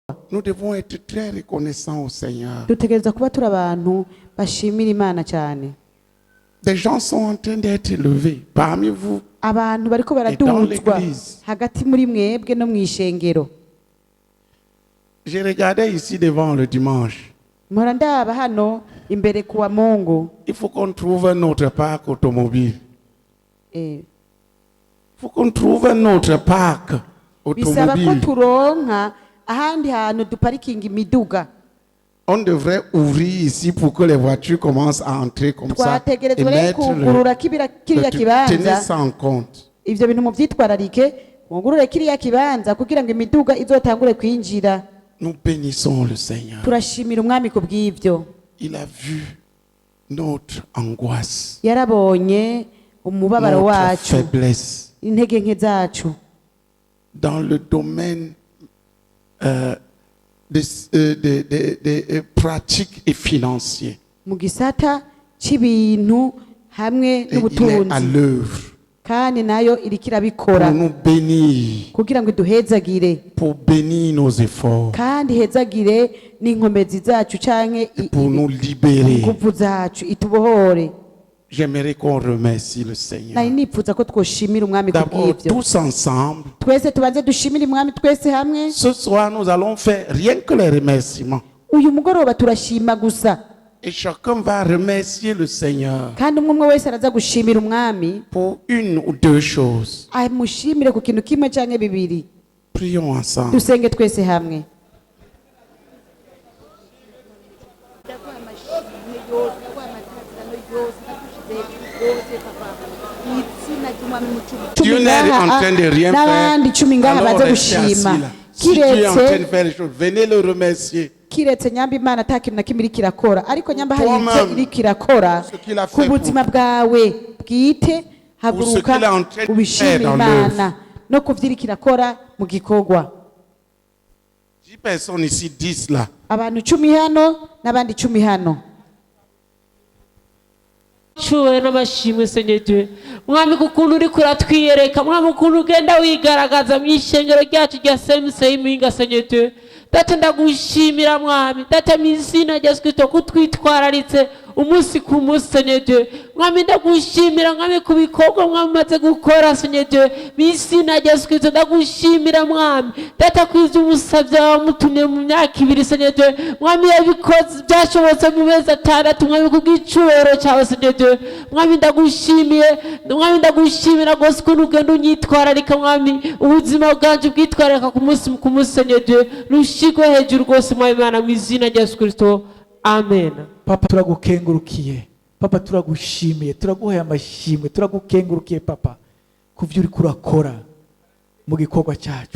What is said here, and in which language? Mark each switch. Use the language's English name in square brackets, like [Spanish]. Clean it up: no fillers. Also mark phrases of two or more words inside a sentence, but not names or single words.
[French] Nous devons être très reconnaissants au Seigneur. [Rundi] dutegereza kuba turi abantu bashimira Imana cyane. [French] Des gens sont en train d'être élevés parmi vous. [Rundi] Abantu bariko baraduzwa hagati muri mwebwe no mwishengero. [French] Je regardais ici devant le dimanche. [Rundi] Mpora ndaba hano imbere kuwa Mungu. [French] Il faut qu'on trouve un autre parc automobile. Il faut qu'on trouve un autre parc [Rundi] Bisaba ko [French] automobile. [Rundi] turonka ahandi hantu duparikinga imiduga. [French] On devrait ouvrir ici pour que les voitures commencent à entrer comme ça et [Rundi] Twategerezwa rero [French] mettre [Rundi] kugurura kiriya [French] tenez [Rundi] kibanza. [French] ça en compte. [Rundi] Ivyo bintu muvyitwararike mugurure kiriya kibanza kugira ngo imiduga izotangure kwinjira. [French] Nous bénissons le Seigneur. [Rundi] Turashimira umwami kubw'ivyo. [French] Il a vu notre angoisse, [Rundi] Yarabonye umubabaro [French] notre [Rundi] wacu, [French] faiblesse [Rundi] intege nke zacu. [French] dans le domaine des pratiques et financiers. [Rundi] Mu gisata c'ibintu hamwe [French] Et il est à [Rundi] n'ubutunzi [French] l'œuvre [Rundi] kandi nayo iriko irabikora [French] pour nous bénir, [Rundi] kugira ngo iduhezagire [French] pour bénir nos efforts, [Rundi] kandi ihezagire n'inkomezi zacu canke [French] pour nous libérer. [Rundi] inguvu zacu itubohore. [French] J'aimerais qu'on remercie le Seigneur. [Rundi] Nari nipfuza ko twoshimira umwami [French] D'abord, [Rundi] kubw'ivyo. [French] tous ensemble, [Rundi] Twese tubanze dushimire umwami twese hamwe. [French] ce soir, nous allons faire rien que les remerciements. [Rundi] Uyu mugoroba turashima gusa [French] Et chacun va remercier le Seigneur [Rundi] kandi umwe wese araza gushimira umwami [French] pour une ou deux choses. [Rundi] amushimire ku kintu kimwe canke bibiri. [French] Prions ensemble. [Rundi] Dusenge twese hamwe. [French] Dieu n'est en train de rien [Rundi] n'abandi cumi [French] faire. [Rundi] ngaha [French] Alors [Rundi] baze [French] restez assis [Rundi] gushima [French] là. Si Dieu est en train de [Rundi] kiretse [French] faire les choses, venez le remercier. [Rundi] kiretse nyamba Imana ata kintu na kimwe iriko irakora ariko nyamba hari [French] Toi-même, [Rundi] ivyo iriko irakora [French] ce qu'il a [Rundi] ku [French] fait [Rundi] buzima bwawe bwite haguruka [French] qu'il est en train de [Rundi] ubishime [French] faire dans [Rundi] Imana no ku vyo iriko irakora mu gikorwa. [French] 10 personnes ici, 10 là. [Rundi] Abantu 10 hano n'abandi 10 hano. cyubahiro n'amashimwe [French] Seigneur Dieu [Rundi] mwami kukuntu uri kuratwiyereka mwami ukuntu ugenda wigaragaza mu ishengero ryacu rya Semuse y'Impinga [French] Seigneur Dieu [Rundi] data ndagushimira mwami data mu izina rya Yesu Kristo kutwitwararitse umunsi ku munsi [French] Seigneur Dieu [Rundi] mwami ndagushimira mwami ku bikorwa mwami umaze gukora [French] Seigneur Dieu [Rundi] mu izina rya Yesu Kristo ndagushimira mwami data kwiza umusavye wamutumye mu myaka 2 [French] Seigneur Dieu [Rundi] mwami yabikoze byashobotse mu mezi 6 mwami kubw'icubahiro cyawe [French] Seigneur Dieu [Rundi] mwami ndagushimiye mwami ndagushimira gose ukuntu ugenda unyitwararika mwami ubuzima bwanje bwitwararika ku munsi [French] Seigneur Dieu [Rundi] rushigwe hejuru gose mwami Imana mu izina rya Yesu Kristo amen. Papa turagukengurukiye, papa turagushimiye, turaguhaye amashimwe, turagukengurukiye papa kuvyo uri kurakora mu gikorwa cyacu.